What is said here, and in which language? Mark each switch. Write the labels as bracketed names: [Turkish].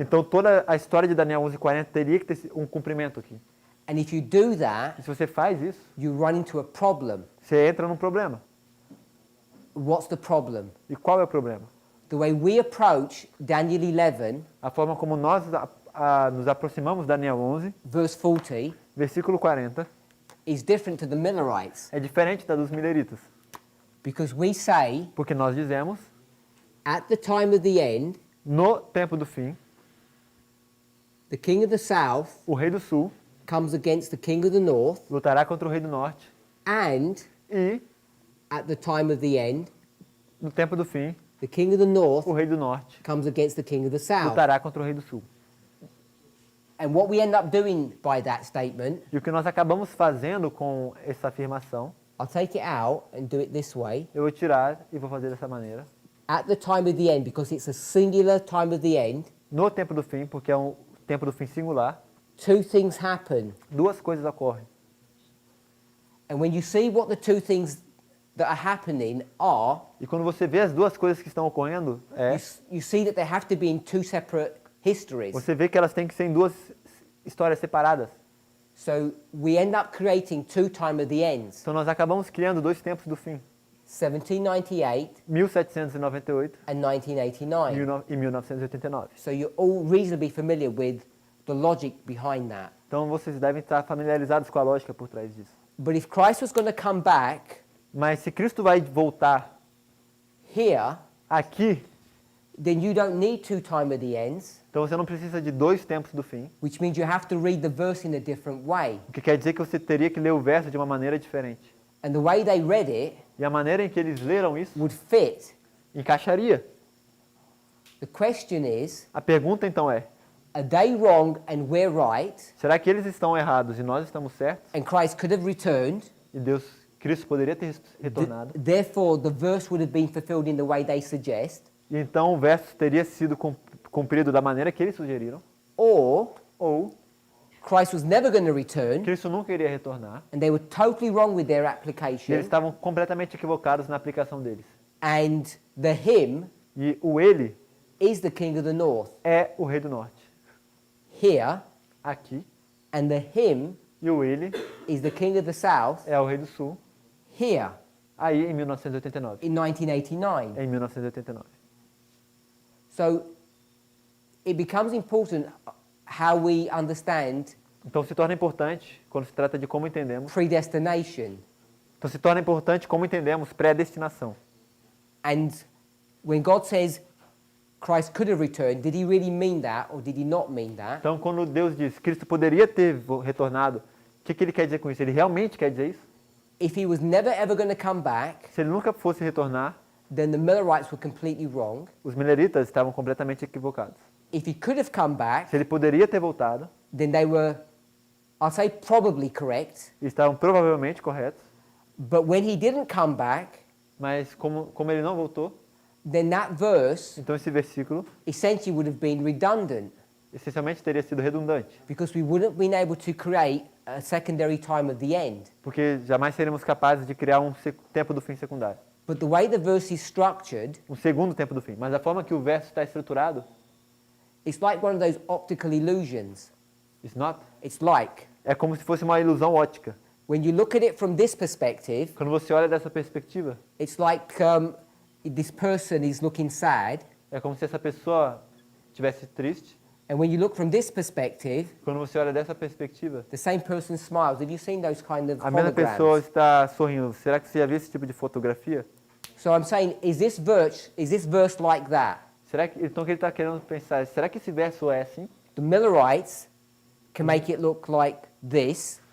[Portuguese] Então toda a história de Daniel 11:40 teria que ter um cumprimento aqui. [English] And if you do that, [Portuguese] E se você faz isso, [English] you run into a problem. [Portuguese] você entra num problema. [English] What's the problem? [Portuguese] E qual é o problema? [English] The way we approach Daniel 11, [Portuguese] A forma como nós nos aproximamos de Daniel 11, [English] verse 40, [Portuguese] versículo 40, [English] is different to the Millerites, [Portuguese] é diferente da dos mileritas. [English] because we say [Portuguese] Porque nós dizemos, [English] At the time of the end, [Portuguese] No tempo do fim, [English] the king of the south [Portuguese] o rei do sul [English] comes against the king of the north, [Portuguese] lutará contra o rei do norte. [English] and [Portuguese] E, [English] at the time of the end, [Portuguese] no tempo do fim, [English] the king of the north [Portuguese] o rei do norte [English] comes against the king of the south. [Portuguese] lutará contra o rei do sul. [English] And what we end up doing by that statement, [Portuguese] E o que nós acabamos fazendo com essa afirmação, [English] I'll take it out and do it this way. [Portuguese] eu vou tirar e vou fazer dessa maneira. [English] At the time of the end, because it's a singular time of the end, [Portuguese] No tempo do fim, porque é um tempo do fim singular, [English] two things happen. [Portuguese] duas coisas ocorrem. [English] And when you see what the two things that are happening are, [Portuguese] E quando você vê as duas coisas que estão ocorrendo, [English] you see that they have to be in two separate histories. [Portuguese] você vê que elas têm que ser em duas histórias separadas. [English] So we end up creating two time of the ends. [Portuguese] Então nós acabamos criando dois tempos do fim, [English] 1798 [Portuguese] 1798 [English] and 1989. [Portuguese] e 1989. [English] So you're all reasonably familiar with the logic behind that. [Portuguese] Então vocês devem estar familiarizados com a lógica por trás disso. [English] But if Christ was going to come back [Portuguese] Mas se Cristo vai voltar [English] here, [Portuguese] aqui, [English] then you don't need two time of the ends, [Portuguese] então você não precisa de dois tempos do fim, [English] which means you have to read the verse in a different way. [Portuguese] o que quer dizer que você teria que ler o verso de uma maneira diferente. [English] And the way they read it [Portuguese] E a maneira em que eles leram isso [English] would fit. [Portuguese] encaixaria. [English] The question is, [Portuguese] A pergunta então é, [English] are they wrong and we're right? [Portuguese] será que eles estão errados e nós estamos certos? [English] And Christ could have returned. [Portuguese] E Cristo poderia ter retornado. [English] Therefore, the verse would have been fulfilled in the way they suggest. [Portuguese] E então o verso teria sido cumprido da maneira que eles sugeriram. [English] Or [Portuguese] Ou [English] Christ was never going to return, [Portuguese] Cristo nunca iria retornar. [English] and they were totally wrong with their [Portuguese] E [English] application. [Portuguese] eles estavam completamente equivocados na aplicação deles. [English] And the him [Portuguese] E o ele [English] is the king of the north [Portuguese] é o rei do norte. [English] here, [Portuguese] Aqui. [English] and the him [Portuguese] E o ele [English] is the king of the south [Portuguese] é o rei do sul. [English] here [Portuguese] Aí em 1989. [English] in 1989. [Portuguese] Em 1989. [English] So it becomes important how we understand [Portuguese] Então se torna importante quando se trata de como entendemos. [English] predestination. [Portuguese] Então se torna importante como entendemos predestinação. [English] And when God says Christ could have returned, did he really mean that or did he not mean that? [Portuguese] Então quando Deus diz Cristo poderia ter retornado, o que ele quer dizer com isso? Ele realmente quer dizer isso? [English] If he was never ever going to come back, [Portuguese] Se ele nunca fosse retornar, [English] then the Millerites were completely wrong. [Portuguese] os mileritas estavam completamente equivocados. [English] If he could have come back, [Portuguese] Se ele poderia ter voltado, [English] then they were, I'll say probably correct. [Portuguese] estavam provavelmente corretos, [English] But when he didn't come back, [Portuguese] mas como ele não voltou, [English] then that verse [Portuguese] então esse versículo [English] essentially would have been redundant [Portuguese] essencialmente teria sido redundante, [English] because we wouldn't have been able to create a secondary time of the end. [Portuguese] porque jamais seremos capazes de criar um tempo do fim secundário, [English] But the way the verse is structured, [Portuguese] um segundo tempo do fim. Mas a forma que o verso está estruturado, [English] it's like one of those optical illusions. it's not, It's like [Portuguese] é como se fosse uma ilusão ótica. [English] when you look at it from this perspective, [Portuguese] Quando você olha dessa perspectiva, [English] it's like this person is looking sad, [Portuguese] é como se essa pessoa estivesse triste. [English] and when you look from this perspective, [Portuguese] Quando você olha dessa perspectiva, [English] the same person smiles. Have you seen those kind of [Portuguese] a mesma pessoa [English] holograms? [Portuguese] está sorrindo. Será que você já viu esse tipo de fotografia? [English] So I'm saying, is this verse like that? [Portuguese] Será que então o que ele está querendo pensar? Será que esse verso é assim? [English] The Millerites can make it look like this,